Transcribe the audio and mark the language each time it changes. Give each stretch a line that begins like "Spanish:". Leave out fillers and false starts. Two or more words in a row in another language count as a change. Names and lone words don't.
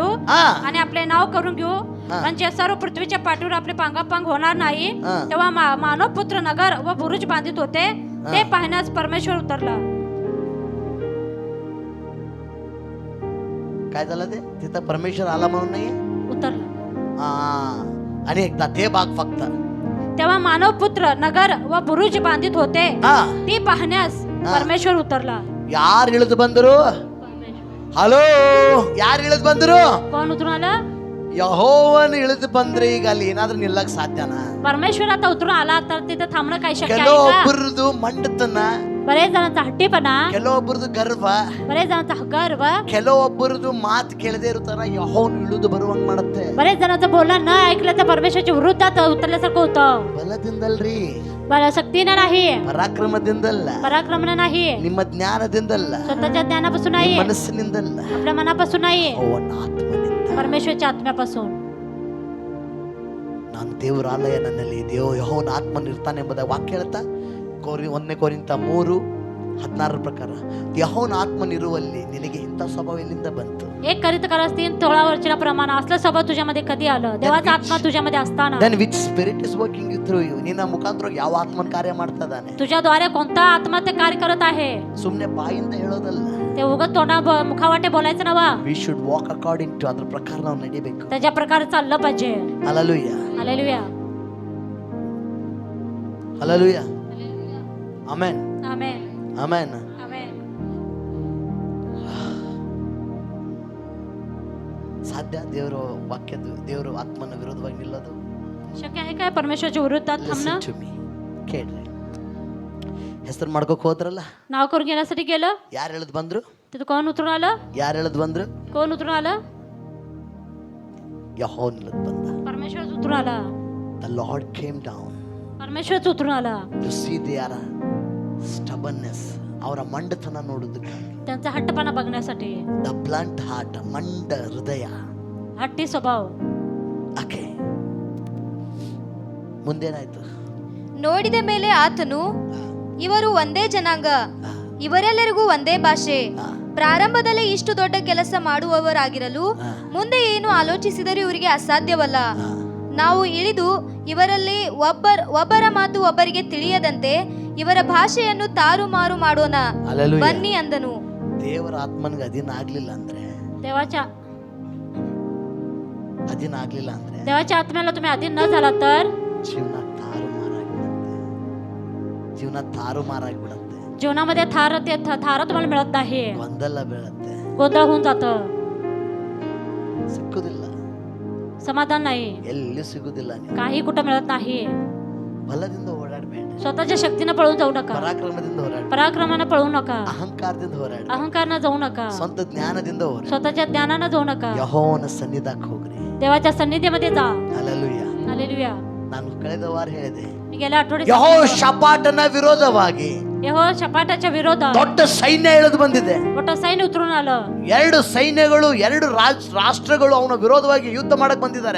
Marathi: हा आणि आपले नाव करून घेऊ. हा. म्हणजे सर्व पृथ्वीच्या पाठीवर आपले पांगापांग होणार नाही. हा. तेव्हा मानव पुत्र नगर व बुरुज बांधित होते. ते पाहण्यास परमेश्वर उतरला. काय झालं ते? तिथं परमेश्वर आला म्हणून नाही. उतरला. हा आणि एकदा ते भाग फक्त. तेव्हा मानव पुत्र नगर व बुरुज बांधित होते. ಹಾ ती पाहण्यास परमेश्वर उतरला.
Kannada: ಯಾರು ಇಳಿದು ಬಂದರು? ಹಲೋ, ಯಾರು ಇಳಿದು ಬಂದರು?
Marathi: कोण उतरून आलं?
Kannada: ಯೆಹೋವನು ಇಳಿದು ಬಂದ್ರೆ ಈಗ ಅಲ್ಲಿ ಏನಾದ್ರೂ ನಿಲ್ಲಕ್ ಸಾಧ್ಯನಾ?
Marathi: परमेश्वर आता उतरून आला तर तिथे थांबणं काही शक्य आहे का?
Kannada: ಕೆಲವೊಬ್ಬರದು ಮಂಡತನ,
Marathi: बरेच जणांचा हट्टीपणा,
Kannada: ಕೆಲವೊಬ್ಬರದು ಗರ್ವ,
Marathi: बरेच जणांचा गर्व,
Kannada: ಕೆಲವೊಬ್ಬರದು ಮಾತು ಕೇಳದೆ ಇರ್ತಾರ. ಯೆಹೋವನು ಇಳಿದು ಬರುವಂಗ್ ಮಾಡುತ್ತೆ.
Marathi: बरेच जणांचं बोलणं न ऐकलं तर परमेश्वराच्या विरुद्धात उतरल्यासारखं होतं.
Kannada: ಬಲದಿಂದಲ್ರಿ,
Marathi: बलशक्तीनं नाही,
Kannada: ಪರಾಕ್ರಮದಿಂದಲ್ಲ,
Marathi: पराक्रमनं नाही,
Kannada: ನಿಮ್ಮ ಜ್ಞಾನದಿಂದಲ್ಲ,
Marathi: स्वतःच्या ज्ञानापासून
Kannada: ನಿಮ್ಮ
Marathi: नाही,
Kannada: ಮನಸ್ಸಿನಿಂದಲ್ಲ,
Marathi: आपल्या मनापासून नाही,
Kannada: ಅವನ ಆತ್ಮನಿಂದ.
Marathi: परमेश्वरच्या आत्म्यापासून.
Kannada: ನಾನು ದೇವರ ಆಲಯ, ನನ್ನಲ್ಲಿ ಯೆಹೋವನ ಆತ್ಮನ ಇರ್ತಾನೆ ಎಂಬುದಾಗಿ ವಾಕ್ಯ ಹೇಳ್ತಾ 1 ಕೊರಿಂಥ 3:16 ಪ್ರಕಾರ ಯೆಹೋವನ ಆತ್ಮನಿರುವಲ್ಲಿ ನಿನಗೆ ಇಂಥ ಸ್ವಭಾವ ಎಲ್ಲಿಂದ ಬಂತು?
Marathi: 1 कोरिन्थकारास 3:16 प्रमाण असलं स्वभाव तुझ्यामध्ये कधी आलं? देवाचा आत्मा तुझ्यामध्ये असताना.
English: Then which spirit is working you through you?
Kannada: ನಿನ್ನ ಮುಖಾಂತರ ಯಾವ ಆತ್ಮನ ಕಾರ್ಯ ಮಾಡ್ತಾ ಇದ್ದಾನೆ?
Marathi: तुझ्याद्वारे कोणता आत्मा ते कार्य करत आहे?
Kannada: ಸುಮ್ಮನೆ ಬಾಯಿಂದ ಹೇಳೋದಲ್ಲ.
Marathi: ते उगाच मुखावाटे बोलायचं नवा.
English: We should walk according to
Kannada: ಅದರ ಪ್ರಕಾರ ನಾವು ನಡಿಬೇಕು.
Marathi: त्याच्या प्रकारे चाललं पाहिजे.
Kannada: ಹಲ್ಲೆಲೂಯಾ,
Marathi: हालेलुया,
Kannada: ಹಲ್ಲೆಲೂಯಾ, ಆಮೆನ್,
Marathi: आमेन,
Kannada: ಆಮೆನ್.
Marathi: आमेन.
Kannada: ಸಾಧ್ಯ ದೇವರ ವಾಕ್ಯದ ದೇವರ ಆತ್ಮನ ವಿರೋಧವಾಗಿ ನಿಲ್ಲೋದು?
Marathi: शक्य आहे काय परमेश्वराच्या विरोधात
English: Listen
Marathi: थांबणं?
English: to me.
Kannada: ಕೇಳ್ರಿ, ಹೆಸರು ಮಾಡ್ಕೋಕ್ ಹೋದ್ರಲ್ಲ,
Marathi: नाव करून घेण्यासाठी गेलं,
Kannada: ಯಾರು ಹೇಳದ್ ಬಂದ್ರು?
Marathi: तिथं कोण उतरून आलं?
Kannada: ಯಾರು ಹೇಳದ್ ಬಂದ್ರು?
Marathi: कोण उतरून आलं?
Kannada: ಯೆಹೋವನ ಹೇಳದ್ ಬಂದ.
Marathi: परमेश्वरच उतरून आला.
English: The Lord came down
Marathi: परमेश्वरच उतरून आला.
English: to see their stubbornness,
Kannada: ಅವರ ಮಂಡತನ ನೋಡೋದಕ್ಕಾಗಿ.
Marathi: त्यांचा हट्टपणा बघण्यासाठी.
English: The blunt heart,
Kannada: ಮಂಡ ಹೃದಯ.
Marathi: हट्टी स्वभाव.
Kannada: ಓಕೆ, ಮುಂದೇನಾಯ್ತು? ನೋಡಿದ ಮೇಲೆ ಆತನು, ಇವರು ಒಂದೇ ಜನಾಂಗ, ಇವರೆಲ್ಲರಿಗೂ ಒಂದೇ ಭಾಷೆ, ಪ್ರಾರಂಭದಲ್ಲಿ ಇಷ್ಟು ದೊಡ್ಡ ಕೆಲಸ ಮಾಡುವವರಾಗಿರಲು ಮುಂದೆ ಏನು ಆಲೋಚಿಸಿದರೂ ಇವರಿಗೆ ಅಸಾಧ್ಯವಲ್ಲ. ನಾವು ಇಳಿದು ಇವರಲ್ಲಿ ಒಬ್ಬರ ಮಾತು ಒಬ್ಬರಿಗೆ ತಿಳಿಯದಂತೆ ಇವರ ಭಾಷೆಯನ್ನು ತಾರುಮಾರು ಮಾಡೋಣ, ಹಲ್ಲೆಲೂಯಾ. ಬನ್ನಿ ಅಂದನು. ದೇವರ ಆತ್ಮನಿಗೆ ಅಧೀನ ಆಗ್ಲಿಲ್ಲ ಅಂದ್ರೆ,
Marathi: देवाच्या
Kannada: ಅಧೀನ ಆಗ್ಲಿಲ್ಲ ಅಂದ್ರೆ
Marathi: देवाच्या आत्म्याला तुम्ही अधीन न झाला तर
Kannada: ಜೀವನ ತಾರುಮಾರಾಗ್ಬಿಡುತ್ತೆ. ಜೀವನ ತಾರುಮಾರಾಗ್ಬಿಡುತ್ತೆ.
Marathi: जीवनामध्ये थार तुम्हाला मिळत नाही,
Kannada: ಗೊಂದಲ ಬೀಳುತ್ತೆ,
Marathi: गोंधळ होऊन जातं,
Kannada: ಸಿಕ್ಕುದಿಲ್ಲ,
Marathi: समाधान नाही,
Kannada: ಎಲ್ಲಿ ಸಿಗುದಿಲ್ಲ. ನೀವು
Marathi: काही कुठं मिळत नाही.
Kannada: ಬಲದಿಂದ ಓಡಾಡಬೇಡ,
Marathi: स्वतःच्या शक्तीनं पळून जाऊ नका,
Kannada: ಪರಾಕ್ರಮದಿಂದ ಹೋರಾಡ,
Marathi: पराक्रमानं पळू नका,
Kannada: ಅಹಂಕಾರದಿಂದ ಹೋರಾಡ,
Marathi: अहंकारनं जाऊ नका,
Kannada: ಸ್ವಂತ ಜ್ಞಾನದಿಂದ ಹೋರಾಡ.
Marathi: स्वतःच्या ज्ञानानं जाऊ नका.
Kannada: ಯೆಹೋವನ ಸನ್ನಿಧಾನಕ್ಕೆ ಹೋಗ್ರಿ.
Marathi: देवाच्या सन्निधीमध्ये जा.
Kannada: ಹಲ್ಲೆಲೂಯಾ.
Marathi: हालेलुया.
Kannada: ನಾನು ಕಳೆದ ವಾರ ಹೇಳಿದೆ,
Marathi: मी गेल्या आठवड्यात
Kannada: ಯೆಹೋಷಾಫಾಟನ ವಿರೋಧವಾಗಿ
Marathi: शपाटाच्या विरोधात
Kannada: ದೊಡ್ಡ ಸೈನ್ಯ ಇಳಿದು ಬಂದಿದೆ.
Marathi: मोठं सैन्य उतरून आलं.
Kannada: 2 ಸೈನ್ಯಗಳು, 2 ರಾಷ್ಟ್ರಗಳು ಅವನ ವಿರೋಧವಾಗಿ ಯುದ್ಧ ಮಾಡಕ್ ಬಂದಿದ್ದಾರೆ.